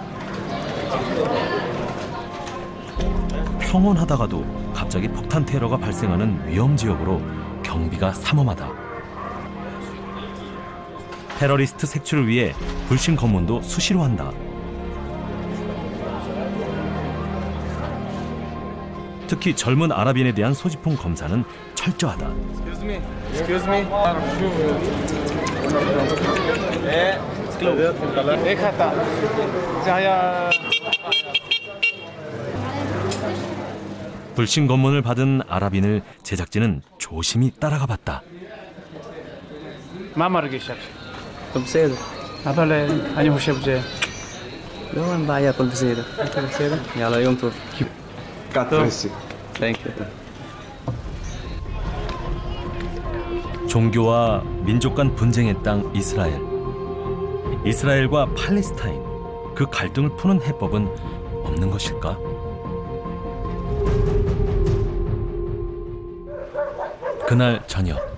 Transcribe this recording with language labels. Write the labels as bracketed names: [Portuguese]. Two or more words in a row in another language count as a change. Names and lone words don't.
[Korean] 평온하다가도 갑자기 폭탄 테러가 발생하는 위험 지역으로 경비가 삼엄하다. 테러리스트 색출을 위해 불신 검문도 수시로 한다. 특히 젊은 아랍인에 대한 소지품 검사는 철저하다. [English] Excuse me. [Hebrew] איך אתה? זה היה... [Korean] 불신 검문을 받은 아랍인을 제작진은 조심히 따라가 봤다. [Hebrew] מה מרגיש עכשיו? הכל בסדר. אבל אני חושב ש... לא, אין בעיה, הכל בסדר. הכל בסדר? יאללה, יום טוב. [Korean] 종교와 민족 간 분쟁의 땅 이스라엘. 이스라엘과 팔레스타인. 그 갈등을 푸는 해법은 없는 것일까? 그날 저녁.